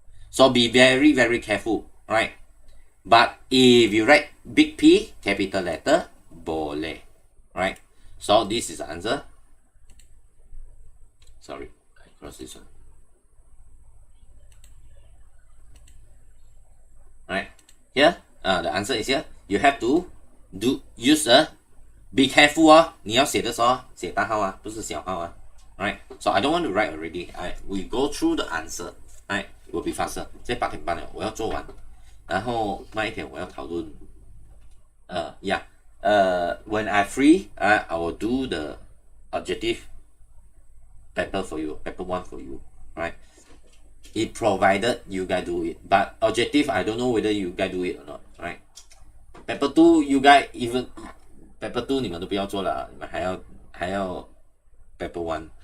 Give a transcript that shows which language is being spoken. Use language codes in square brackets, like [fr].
[en] So be very, very careful, right? But if you write big P, capital letter, boleh, right? So this is the answer. Sorry, I crossed this one. Right, here, the answer is here. You have to use a, be careful [zh] 哦，你要写的时候写大号啊，不是小号啊。 [en] Right, so I don't want to write already. We go through the answer. Right, will be faster. [zh] 这8点半了，我要做完，然后慢一点我要讨论。 [en] Yeah. When I free, I will do the objective paper for you, paper 1 for you. Right. It provided you guys do it, but objective I don't know whether you guys do it or not, right? Paper 2 you guys even paper 2 [zh] 你们都不要做了，你们还要 [en] paper 1.